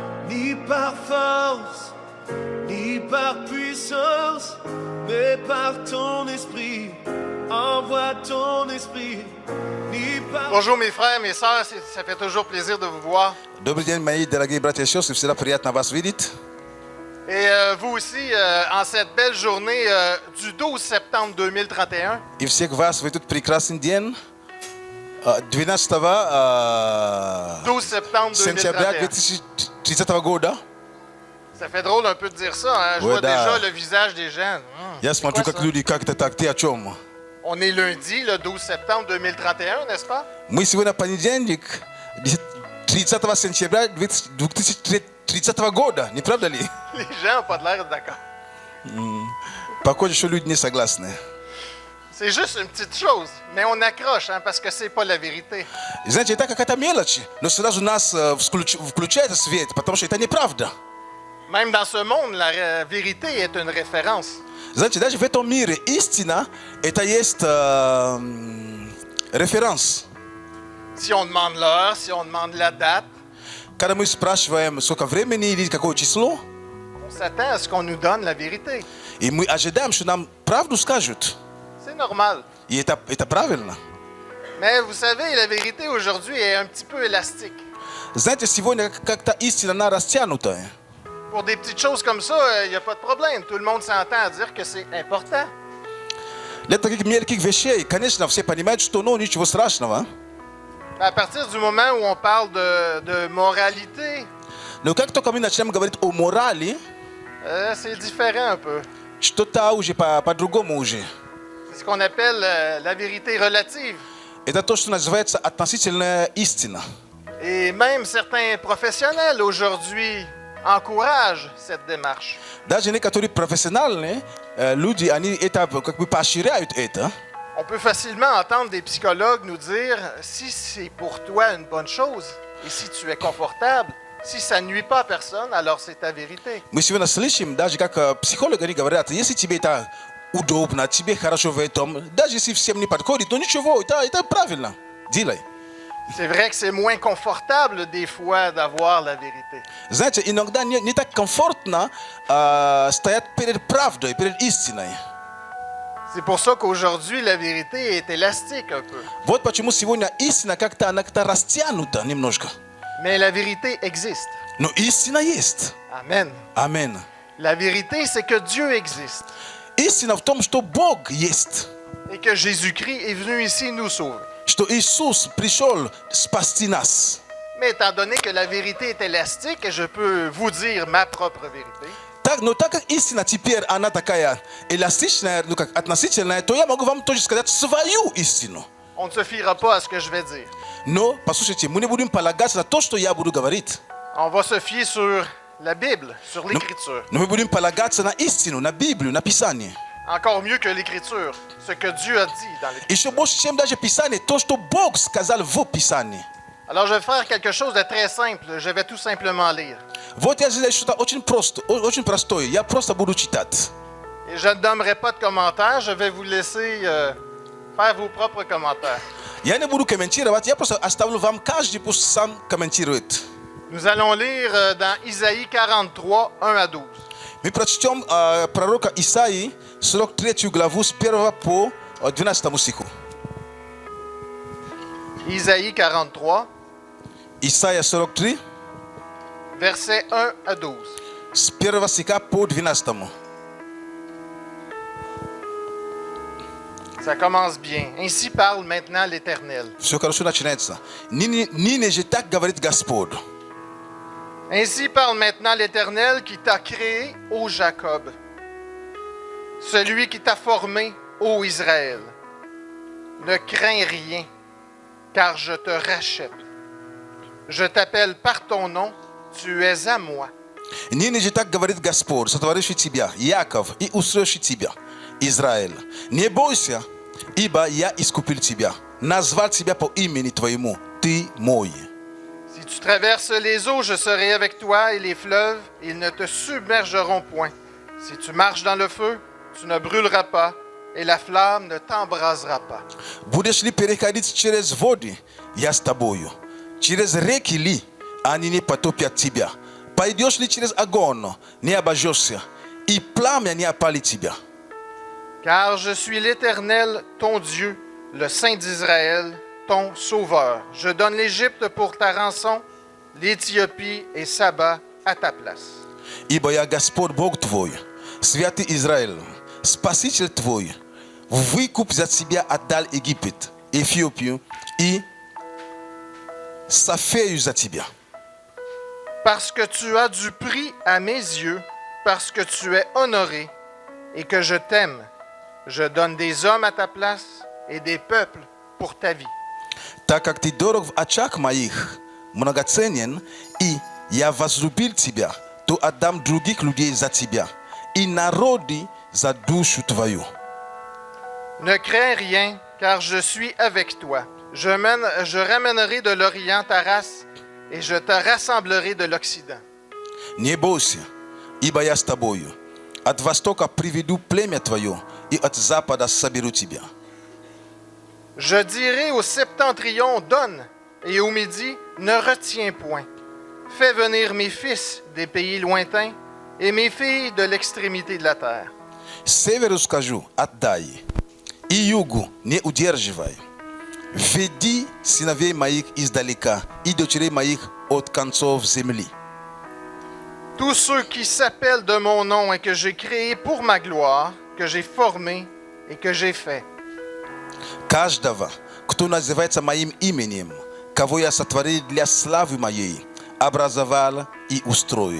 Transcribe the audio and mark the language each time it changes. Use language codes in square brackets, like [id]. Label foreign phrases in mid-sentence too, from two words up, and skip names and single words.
[fr] ni par force, ni par puissance, mais par ton esprit. Envoie ton esprit, ni par... Bonjour mes frères, mes sœurs, ça fait toujours plaisir de vous voir. [ru] Добрый день, мои дорогие братья и сестры, всегда приятно вас видеть. [fr] Et vous aussi, en cette belle journée du 12 septembre 2031, [ru] И всех вас в этот прекрасный день, 12 [fr] 12 septembre [ru] сентября 2031. 2030 года. [fr] Ça fait drôle un peu de dire ça, hein? Je Ouais, vois déjà [ru] да. [fr] le visage des gens. [ru] Я [fr] C'est [ru] смотрю, [fr] quoi [ru] как [fr] ça? [ru] люди, как это так, ты о чем? [fr] On est lundi, le 12 septembre 2031, n'est-ce pas? [ru] Мы сегодня понедельник, 30 сентября 2030 года, не правда ли? [fr] Les gens n'ont pas de l'air d'accord. [ru] Похоже, что люди не согласны. [fr] C'est juste une petite chose, mais on accroche, hein, parce que c'est pas la vérité. [ru] Знаете, это какая-то мелочь, но сразу нас включает свет, потому что это неправда. [fr] Même dans ce monde, la vérité est une référence. [ru] Знаете, даже в этом мире истина, это есть référence. [fr] Si on demande l'heure, si on demande la date, [ru] Когда мы спрашиваем, сколько времени или какое число, [fr] on s'attend à ce qu'on nous donne la vérité. [ru] и мы ожидаем, что нам правду скажут. [fr] C'est normal. [ru] И это правильно. [fr] Mais vous savez, la vérité aujourd'hui est un petit peu élastique. [ru] Знаете, сегодня как-то истина, она растянутая. [fr] Pour des petites choses comme ça, il n'y a pas de problème. Tout le monde s'entend à dire que c'est important. [ru] Для таких мелких вещей, конечно, все понимают, что ну, ничего страшного. [fr] À partir du moment où on parle de moralité, [ru] Но как только мы начинаем говорить о морали, [fr] c'est différent un peu. [ru] что-то уже по-другому уже. [fr] C'est ce qu'on appelle la vérité relative. [ru] Это то, что называется относительная истина. [fr] Et même certains professionnels aujourd'hui encouragent cette démarche. [ru] Даже некоторые профессиональные люди, они это как бы поощряют это. [fr] On peut facilement entendre des psychologues nous dire si c'est pour toi une bonne chose et si tu es confortable, si ça ne nuit pas à personne, alors c'est ta vérité. [ru] Мы сегодня слышим, даже как психологи они говорят, если тебе это удобно, тебе хорошо в этом, даже если всем не подходит, то ничего, это правильно, делай. [fr] C'est vrai que c'est moins confortable des fois d'avoir la vérité. [ru] Знаете, иногда не так комфортно стоять перед правдой, перед истиной. [fr] C'est pour ça qu'aujourd'hui, la vérité est élastique un peu. [ru] Вот почему сегодня истина как-то, она как-то растянута немножко. [fr] Mais la vérité existe. [ru] Но истина есть. [fr] Amen. [ru] Аминь. [fr] La vérité, c'est que Dieu existe [ru] Истина в том, что Бог есть. [fr] et que Jésus-Christ est venu ici nous sauver. [ru] Что Иисус пришел спасти нас. [fr] Mais étant donné que la vérité est élastique, je peux vous dire ma propre vérité. [ru] Но так как истина теперь, она такая эластичная, ну как относительная, то я могу вам тоже сказать свою истину. [fr] On ne se fiera pas à ce que je vais dire. [ru] Но, послушайте, мы не будем полагаться на то, что я буду говорить. [fr] On va se fier sur la Bible, sur l'Écriture. [ru] Но мы будем полагаться на истину, на Библию, на Писание. [fr] Encore mieux que l'Écriture, ce que Dieu a dit dans l'Écriture. [ru] Еще больше, чем даже Писание, то, что Бог сказал в Писании. [fr] Alors je vais faire quelque chose de très simple. Je vais tout simplement lire. [ru] Вот я сделаю что-то очень простое. Я просто буду читать. [fr] Et je ne donnerai pas de commentaires. Je vais vous laisser faire vos propres commentaires. [ru] Я не буду комментировать, я просто оставлю вам, каждый пусть сам комментирует. [fr] Nous allons lire dans Isaïe 43, 1 à 12. [ru] Мы прочтем пророка Исаии, 43 главу, с 1 по 12 стиху. [fr] Isaïe 43, [ru] Исаия 43, [fr] versets 1 à 12. [ru] с 1 стиха по 12. [fr] Ça commence bien. Ainsi parle maintenant l'Éternel. [ru] Все хорошо начинается. Ныне же так говорит Господь. [fr] Ainsi parle maintenant l'Éternel qui t'a créé, ô Jacob, celui qui t'a formé, ô Israël. Ne crains rien, car je te rachète. Je t'appelle par ton nom, tu es à moi. [ru] Ныне же так говорит Господь, сотворивший тебя, Яков, и устроивший тебя, Израиль. Не бойся, ибо я искупил тебя, назвал тебя по имени твоему, ты мой. [fr] Si tu traverses les eaux, je serai avec toi, et les fleuves, ils ne te submergeront point. Si tu marches dans le feu, tu ne brûleras pas, et la flamme ne t'embrasera pas. [ru] Будешь ли переходить через воды, я с тобою. Через реки ли, они не потопят тебя. pai Deus lhe tires agono, ni abajosia, e plame ni apali tibia. [fr] Car je suis l'Éternel, ton Dieu, le Saint d'Israël, ton Sauveur. Je donne l'Égypte pour ta rançon, l'Éthiopie et Saba à ta place. [ru] Ибо я Господь Бог твой, святый Израиль, Спаситель твой, выкуп за тебя отдал Египет, Эфиопию и Сафею за тебя. [fr] Parce que tu as du prix à mes yeux, parce que tu es honoré et que je t'aime, je donne des hommes à ta place et des peuples pour ta vie. [ru] Так как ты дорог в очах моих, многоценен, и я возлюбил тебя, то отдам других людей за тебя, и народы за душу твою. [fr] Ne crains rien, car je suis avec toi. Je ramènerai de l'Orient ta race, et je te rassemblerai de l'Occident. [ru] Не бойся, ибо я с тобою. От востока приведу племя твое, и от запада соберу тебя. [fr] Je dirai au septentrion, donne, et au midi, ne retiens point. Fais venir mes fils des pays lointains et mes filles de l'extrémité de la terre. [ru] Северу скажу, отдай, и югу не удерживай. Веди сыновей моих издалека, и дочерей моих от концов земли. [fr] Tous ceux qui s'appellent de mon nom et que j'ai créé pour ma gloire, que j'ai formé et que j'ai fait. [ru] Каждого, кто называется моим именем, кого я сотворил для славы моей, образовал и устроил.